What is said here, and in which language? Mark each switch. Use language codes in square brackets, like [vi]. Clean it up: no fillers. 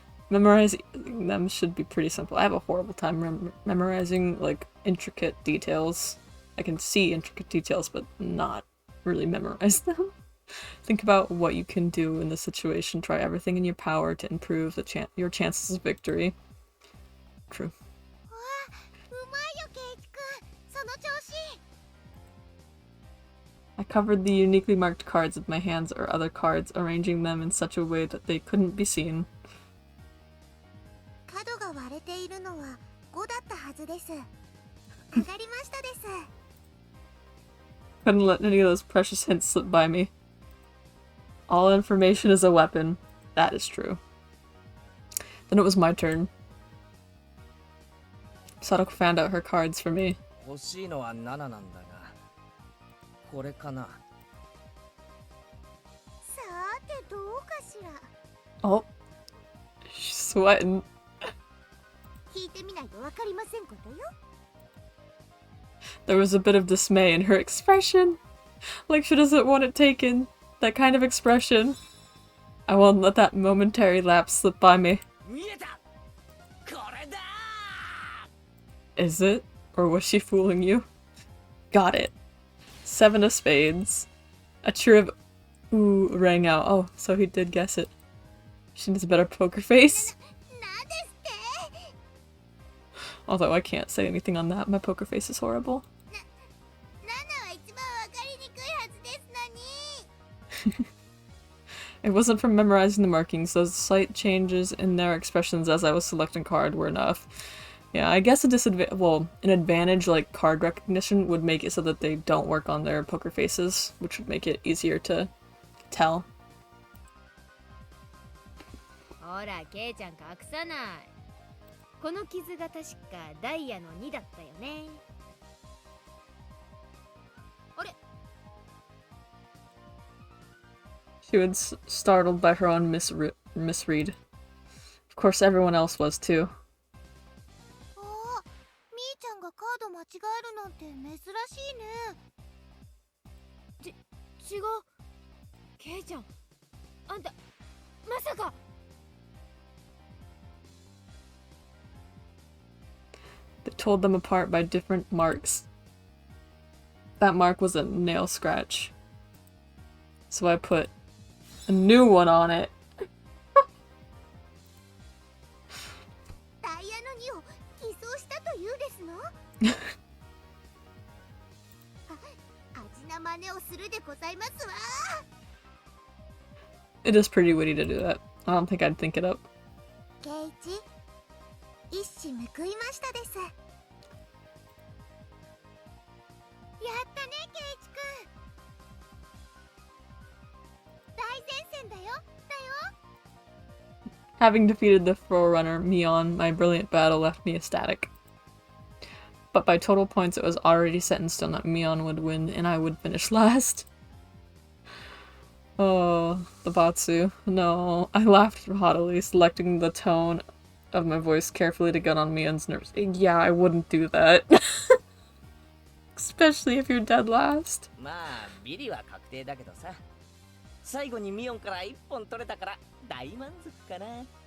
[en] Memorizing them should be pretty simple. I have a horrible time memorizing, like, intricate details. I can see intricate details, but not really memorize them. Think about what you can do in this situation. Try everything in your power to improve your chances of victory. True. [ja] わあ、うまいよケイチ君。その調子。 [en] I covered the uniquely marked cards with my hands or other cards, arranging them in such a way that they couldn't be seen. [ja] 角が割れているのは5だったはずです。上がりましたです。 [en] Couldn't let any of those precious hints slip by me. All information is a weapon. That is true. Then it was my turn. Sadako found out her cards for me. [ja] 欲しいのは7なんだが、これかな。さーてどうかしら。 [en] Oh. She's sweating. [ja] 聞いてみないとわかりませんことよ。 [en] There was a bit of dismay in her expression. Like she doesn't want it taken. That kind of expression. I won't let that momentary lapse slip by me. [ja] 見えた。これだ。 [en] Is it? Or was she fooling you? Got it. 7 of spades. A cheer of ooh rang out. Oh, so he did guess it. She needs a better poker face. [ja] なんですって。 [en] Although I can't say anything on that. My poker face is horrible. [ja] 7は一番わかりにくいはずですのに。 [en] It wasn't from memorizing the markings, those slight changes in their expressions as I was selecting card were enough. Yeah, I guess an advantage like card recognition would make it so that they don't work on their poker faces, which would make it easier to tell. [ja] ほらケイちゃん隠さない。この傷が確かダイヤの2だったよね。あれ [en] She was startled by her own misread. Of course, everyone else was too. [ja] ああ、みーちゃんがカード間違えるなんて珍しいね。違う。ケイちゃん、あんたまさか。 [en] They told them apart by different marks. That mark was a nail scratch. So I put a new one on it. [ja] ダイヤの2を偽装したというですの？味な真似をするでございますわ。 [en] It is pretty witty to do that. I don't think I'd think it up. [ja] ケイチ、一矢報いましたです。やったね、ケイチくん。大前線だよ。 [en] Having defeated the Forerunner, Mion, my brilliant battle left me ecstatic. But by total points it was already set in stone that Mion would win and I would finish last. Oh, the Batsu. No, I laughed haughtily, selecting the tone of my voice carefully to get on Mion's nerves. Yeah, I wouldn't do that. Especially if you're dead last. [ja] まあビリは確定だけどさ、最後にミオンから1本取れたから大満足かな。